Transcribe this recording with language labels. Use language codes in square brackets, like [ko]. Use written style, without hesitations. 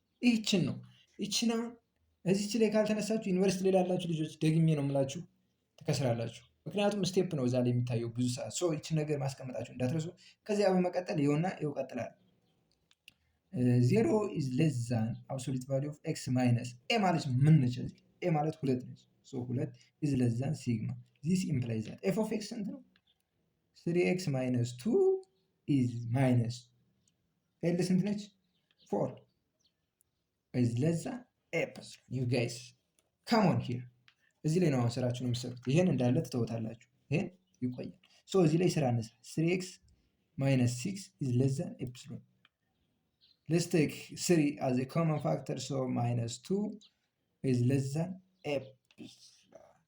[am] ይህችን ነው እዚች ላይ ካልተነሳችሁ ዩኒቨርሲቲ ላይ ላላችሁ ልጆች ደግሜ ነው የምላችሁ ትከስራላችሁ። ምክንያቱም ስቴፕ ነው እዛ ላይ የሚታየው ብዙ ሰዓት። ሶ ይችን ነገር ማስቀመጣችሁ እንዳትረሱ። ከዚያ በመቀጠል ይኸውና ይቀጥላል። [en] 0 is less than absolute value of x minus a [am] ማለት ምን ነች? [en] a [am] ማለት 2 ነች። ሶ [en] 2 is less than sigma. This implies that f of x [am] ስንት ነው? [en] 3x minus 2 is minus l [am] ስንት ነች? [en] 4 is less than epsilon. You guys come on here. [am] እዚህ ላይ ነው አሁን ስራችሁን የምትሰሩት። ይሄን እንዳለ ትተውታላችሁ። ይሄን ይቆያል። ሶ እዚህ ላይ ስራ እንስራ። [en] 3x minus 6 is less than epsilon. Let's take 3 as a common factor, so minus 2 is less than epsilon.